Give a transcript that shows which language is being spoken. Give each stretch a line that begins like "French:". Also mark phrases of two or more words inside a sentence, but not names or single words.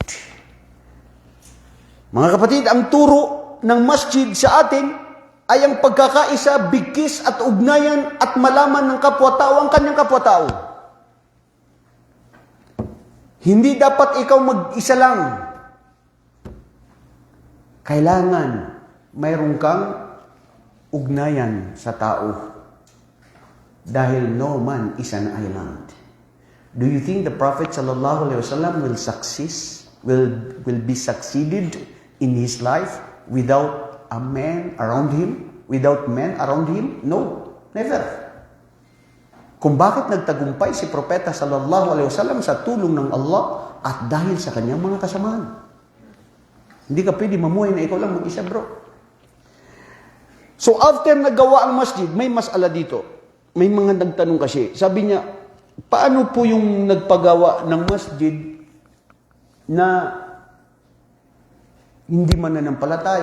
Filipino: Mga kapatid, ang turo ng masjid sa atin ay ang pagkakaisa, bigkis at ugnayan at malaman ng kapwa-tao ang kanyang kapwa-tao. Hindi dapat ikaw mag-isa lang. Kailangan mayroon kang ugnayan sa tao. Dahil
English: no man is an island. Do you think the Prophet
Arabic: صلى الله عليه وسلم
English: will be succeeded in his life without a man around him? Without men around him? No, never.
Filipino: Kung bakit nagtagumpay si Propeta
Arabic: صلى الله عليه وسلم
Filipino: sa tulong ng Allah at dahil sa kanyang mga kasamahan. Hindi ka pwede mamuhay na ikaw lang mag-isa, bro.
English: So after
Filipino: nagawa ang masjid, may masala dito. May mga nagtanong kasi. Sabi niya, paano po yung nagpagawa ng masjid na hindi mananampalataya?